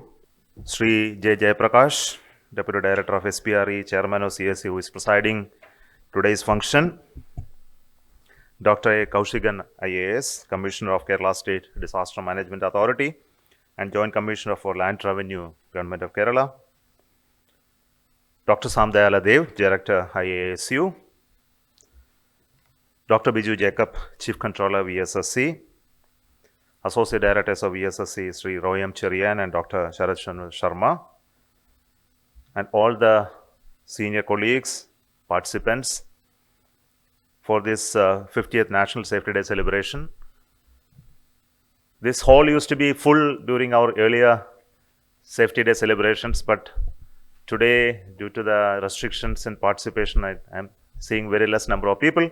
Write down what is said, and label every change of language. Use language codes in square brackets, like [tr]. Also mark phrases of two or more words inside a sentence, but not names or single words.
[en] Sri J. Jayaprakash, Deputy Director of SPRE, Chairman of CSE, who is presiding today's function. Dr. A. Kaushigan, IAS, Commissioner of Kerala State Disaster Management Authority and Joint Commissioner for Land Revenue, Government of Kerala. Dr. Sam Dayala Dev, Director, IASU. Dr. Biju Jacob, Chief Controller, VSSC. Associate Directors of VSSC, Sri Royam Cherian and Dr. Sharad Sharma. And all the senior colleagues, participants, for this 50th National Safety Day celebration. This hall used to be full during our earlier Safety Day celebrations, but today, due to the restrictions in participation, I am seeing very less number of people.